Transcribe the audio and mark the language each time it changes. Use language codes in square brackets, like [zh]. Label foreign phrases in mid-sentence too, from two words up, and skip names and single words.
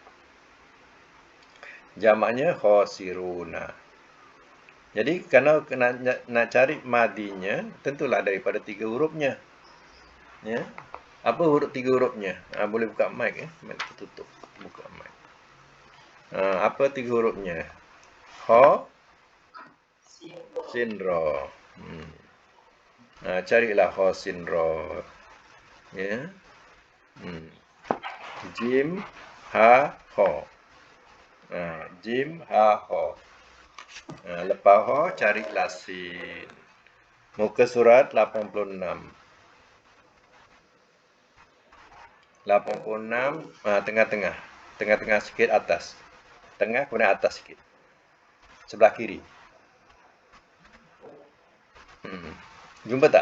[ms] Jamaknya khasiruna. Jadi kalau nak cari madinya, tentulah daripada 3 hurufnya. Apa huruf 3 hurufnya? Boleh buka mic mic tertutup. Buka mic. Apa 3 hurufnya? Kha, sin, ra. Carilah kha, sin, ra. Jim, ha, kha. Jim, ha, kha. Lepas ha, carilah sin. Muka surat 86. 86, tengah-tengah. Tengah-tengah sikit atas. Tengah kemudian atas sikit. Sebelah kiri. Jumpa tak?